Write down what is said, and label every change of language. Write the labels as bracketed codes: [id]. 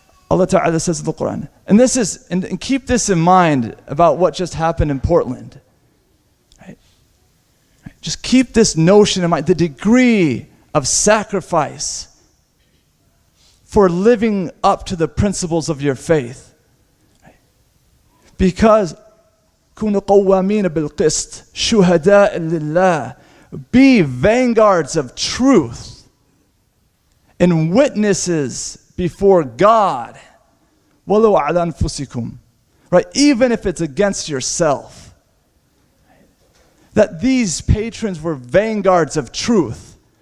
[en] Allah Ta'ala says in the Quran, and keep this in mind about what just happened in Portland. Right? Just keep this notion in mind, the degree of sacrifice for living up to the principles of your faith. Right? Because [ar] كُونُوا قَوَّامِينَ بِالْقِسْطِ شُهَدَاءً لِلَّهِ. [en] Be vanguards of truth and witnesses before God, [ar] وَلَوْ عَلَى أَنفُسِكُمْ. [en] Right? Even if it's against yourself. That these patrons were vanguards of truth.